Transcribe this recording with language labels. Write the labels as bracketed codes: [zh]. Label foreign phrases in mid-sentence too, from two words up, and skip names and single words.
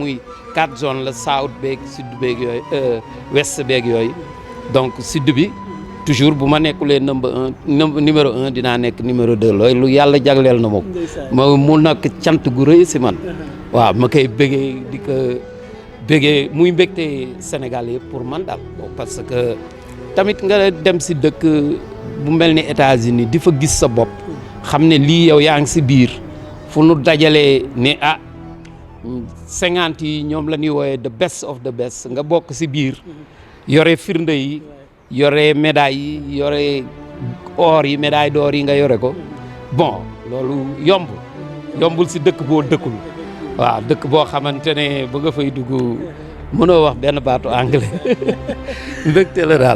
[wo] muy 4 zones la south beeg sud beeg yooyu west beeg yooyu donc sud bi toujours bu ma nekkulee numéro 1 dinaa nekk numéro 2 loolu lu yàlla jagleel na ma ko mu nekk cant gu rëy si man waaw ma koy bëggee di ko bëggee muy mbégte Sénégal yëpp pour man daal parce que tamit nga dem si dëkk bu mel ni États-Unis di fa gis sa bopp xam ne lii yow yaa ngi si biir fu nu dajalee ne 50 yi ñoom la ñuy wooyee [en] the best of the best [wo] nga bokk si biir yore firnde yi yore médailles yi yore or yi [fr] médaille d'or [wo] yi nga yore ko bon loolu yombul si dëkk boo dëkkul waaw dëkk boo xamante ne ba nga fay dugg mënoo wax benn baatu anglais mbégte la daal